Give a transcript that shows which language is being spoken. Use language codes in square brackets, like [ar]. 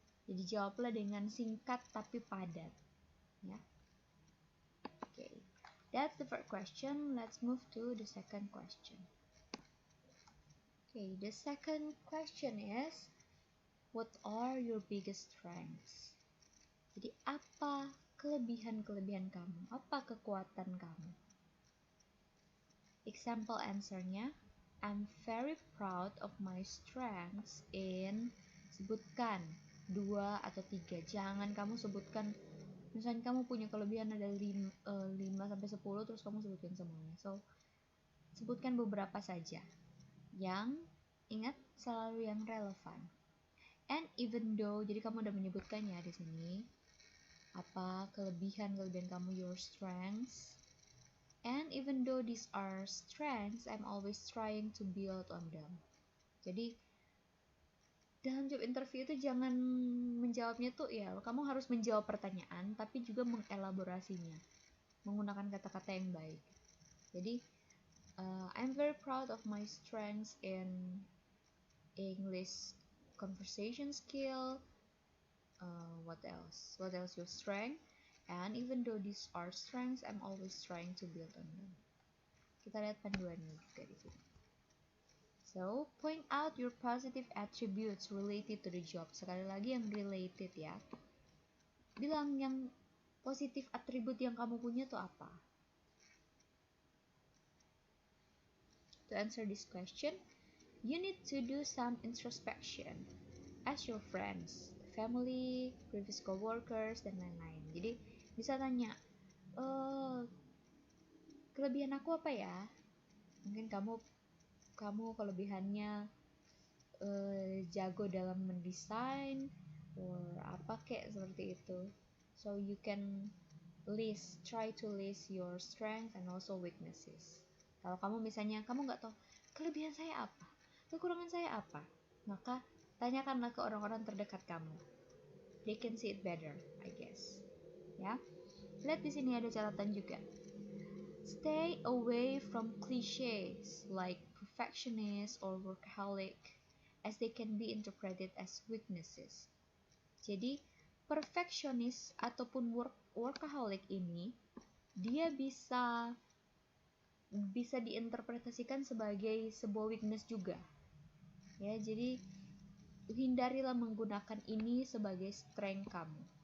[id] Jadi jawablah dengan singkat tapi padat. Ya. Okay. [en] That's the first question. Let's move to the second question. Okay, the second question is, what are your biggest strengths? [id] Jadi apa kelebihan-kelebihan kamu? Apa kekuatan kamu? [en] Example answernya, I'm very proud of my strengths in, [id] sebutkan 2 atau 3. Jangan kamu sebutkan, misalnya kamu punya kelebihan ada 5-10, terus kamu sebutkan semuanya. So, sebutkan beberapa saja yang ingat selalu yang relevan. [en] And even though, [id] jadi kamu udah menyebutkannya di sini, apa kelebihan kamu, [en] your strengths. And even though these are strengths, I'm always trying to build on them. [id] Jadi dalam job interview itu jangan menjawabnya tuh ya, kamu harus menjawab pertanyaan tapi juga mengelaborasinya menggunakan kata-kata yang baik. [en] Jadi I'm very proud of my strengths in English conversation skill. What else your strength? And even though these are strengths, I'm always trying to build on them. [id] Kita lihat panduannya juga di sini. [en] So, point out your positive attributes related to the job. [id] Sekali lagi yang related ya. Bilang yang positif atribut yang kamu punya tuh apa? [en] To answer this question, you need to do some introspection. Ask your friends, family, previous coworkers, [id] dan lain-lain. Jadi, bisa tanya, kelebihan aku apa ya? Mungkin kamu kelebihannya jago dalam mendesain or apa kayak seperti itu. [en] So you can try to list your strength and also weaknesses. [id] Kalau kamu misalnya kamu nggak tahu kelebihan saya apa, kekurangan saya apa, maka tanyakanlah ke orang-orang terdekat kamu. [en] They can see it better, I guess. [id] Ya, lihat di sini ada catatan juga. [en] Stay away from cliches like perfectionist or workaholic, as they can be interpreted as weaknesses. [id] Jadi, perfeksionis ataupun workaholic ini dia bisa diinterpretasikan sebagai sebuah weakness juga. Ya, jadi hindarilah menggunakan ini sebagai strength kamu.